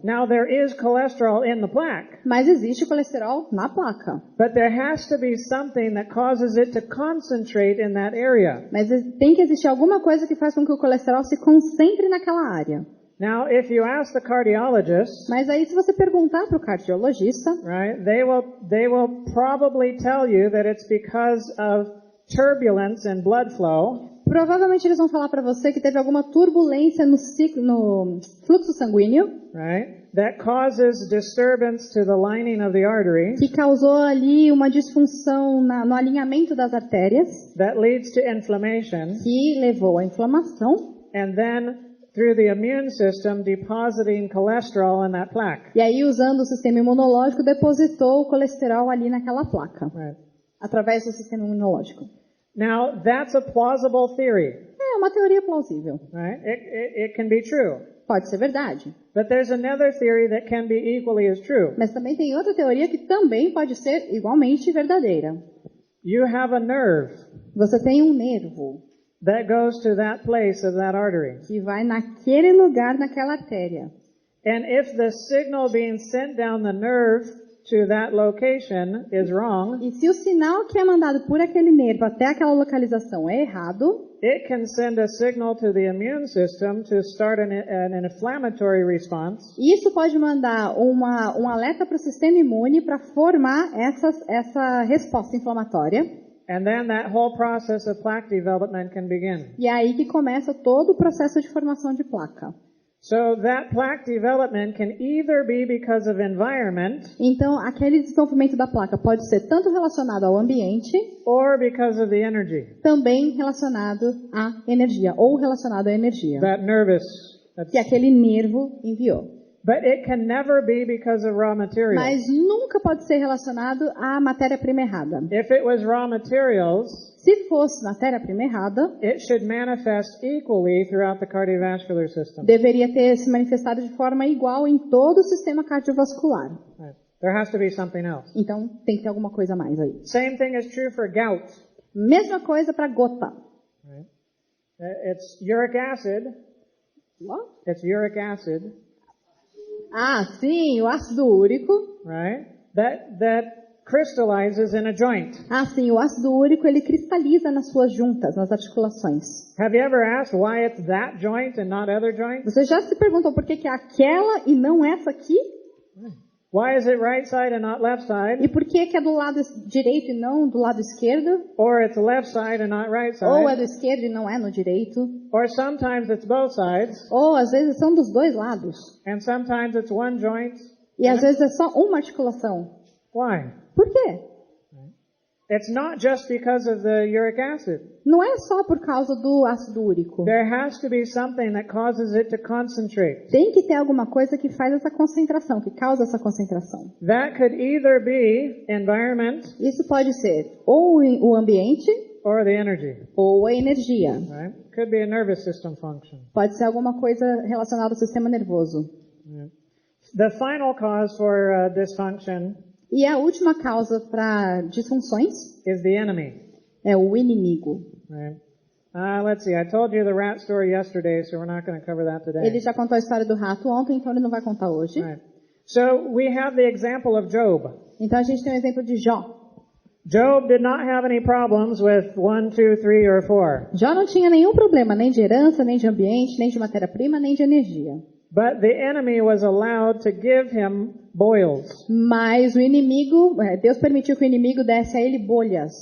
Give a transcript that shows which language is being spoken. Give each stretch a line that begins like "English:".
English: Now there is cholesterol in the plaque.
Portuguese: Mas existe colesterol na placa.
English: But there has to be something that causes it to concentrate in that area.
Portuguese: Mas tem que existir alguma coisa que faz com que o colesterol se concentre naquela área.
English: Now, if you ask the cardiologist,
Portuguese: mas aí se você perguntar para o cardiologista,
English: right, they will probably tell you that it's because of turbulence in blood flow.
Portuguese: Provavelmente eles vão falar para você que teve alguma turbulência no fluxo sanguíneo,
English: right, that causes disturbance to the lining of the artery,
Portuguese: que causou ali uma disfunção no alinhamento das artérias,
English: that leads to inflammation,
Portuguese: que levou à inflamação,
English: and then through the immune system depositing cholesterol in that plaque.
Portuguese: E aí, usando o sistema imunológico, depositou o colesterol ali naquela placa,
English: right,
Portuguese: através do sistema imunológico.
English: Now, that's a plausible theory.
Portuguese: É uma teoria plausível.
English: Right? It can be true.
Portuguese: Pode ser verdade.
English: But there's another theory that can be equally as true.
Portuguese: Mas também tem outra teoria que também pode ser igualmente verdadeira.
English: You have a nerve.
Portuguese: Você tem um nervo.
English: That goes to that place of that artery.
Portuguese: Que vai naquele lugar, naquela artéria.
English: And if the signal being sent down the nerve to that location is wrong,
Portuguese: e se o sinal que é mandado por aquele nervo até aquela localização é errado,
English: it can send a signal to the immune system to start an inflammatory response.
Portuguese: Isso pode mandar um alerta para o sistema imune para formar essa resposta inflamatória.
English: And then that whole process of plaque development can begin.
Portuguese: E é aí que começa todo o processo de formação de placa.
English: So that plaque development can either be because of environment,
Portuguese: então, aquele desenvolvimento da placa pode ser tanto relacionado ao ambiente,
English: or because of the energy.
Portuguese: Também relacionado à energia, ou relacionado à energia.
English: That
Portuguese: que aquele nervo enviou.
English: But it can never be because of raw materials.
Portuguese: Mas nunca pode ser relacionado à matéria-prima errada.
English: If it was raw materials,
Portuguese: se fosse matéria-prima errada,
English: it should manifest equally throughout the cardiovascular system.
Portuguese: Deveria ter se manifestado de forma igual em todo o sistema cardiovascular.
English: Right. There has to be something else.
Portuguese: Então tem que ter alguma coisa a mais aí.
English: Same thing is true for gout.
Portuguese: Mesma coisa para gota.
English: Right. It's uric acid. What? It's uric acid.
Portuguese: Ah, sim, o ácido úrico.
English: Right? That crystallizes in a joint.
Portuguese: Ah, sim, o ácido úrico ele cristaliza nas suas juntas, nas articulações.
English: Have you ever asked why it's that joint and not other joints?
Portuguese: Você já se perguntou por que é aquela e não essa aqui?
English: Why is it right side and not left side?
Portuguese: E por que é do lado direito e não do lado esquerdo?
English: Or it's left side and not right side?
Portuguese: Ou é do esquerdo e não é no direito?
English: Or sometimes it's both sides.
Portuguese: Ou às vezes são dos dois lados.
English: And sometimes it's one joint.
Portuguese: E às vezes é só uma articulação.
English: Why?
Portuguese: Por quê?
English: It's not just because of the uric acid.
Portuguese: Não é só por causa do ácido úrico.
English: There has to be something that causes it to concentrate.
Portuguese: Tem que ter alguma coisa que faz essa concentração, que causa essa concentração.
English: That could either be environment.
Portuguese: Isso pode ser ou o ambiente
English: or the energy.
Portuguese: Ou a energia.
English: Right? Could be a nervous system function.
Portuguese: Pode ser alguma coisa relacionada ao sistema nervoso.
English: Yeah. The final cause for dysfunction
Portuguese: E a última causa para disfunções
English: is the enemy.
Portuguese: É o inimigo.
English: Right? Let's see. I told you the rat story yesterday, so we're not going to cover that today.
Portuguese: Ele já contou a história do rato ontem, então ele não vai contar hoje.
English: Right. So we have the example of Job.
Portuguese: Então a gente tem o exemplo de Jó.
English: Job did not have any problems with 1, 2, 3, or 4.
Portuguese: Jó não tinha nenhum problema, nem de herança, nem de ambiente, nem de matéria-prima, nem de energia.
English: But the enemy was allowed to give him boils.
Portuguese: Mas o inimigo, Deus permitiu que o inimigo desse a ele bolhas.